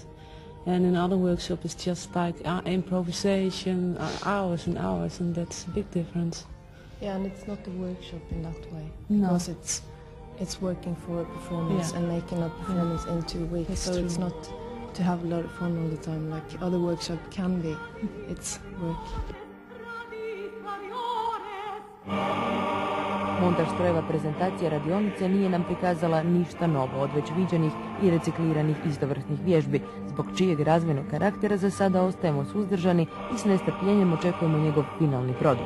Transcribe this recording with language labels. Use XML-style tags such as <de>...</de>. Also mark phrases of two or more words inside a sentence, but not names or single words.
<en>And in other workshops it's just like improvisation, hours and hours, and that's a big difference. Yeah, and it's not a workshop in that way, No. because it's working for a performance, Yeah. and making a performance in 2 weeks. That's So true. it's not to have a lot of fun all the time like other workshops can be. It's work.</en> <hr>Montaž strojeva prezentacija radionice nije nam prikazala ništa novo od već viđenih i recikliranih istovrsnih vježbi, zbog čijeg razvojnog karaktera za sada ostajemo suzdržani i s nestrpljenjem očekujemo njegov finalni produkt.</hr>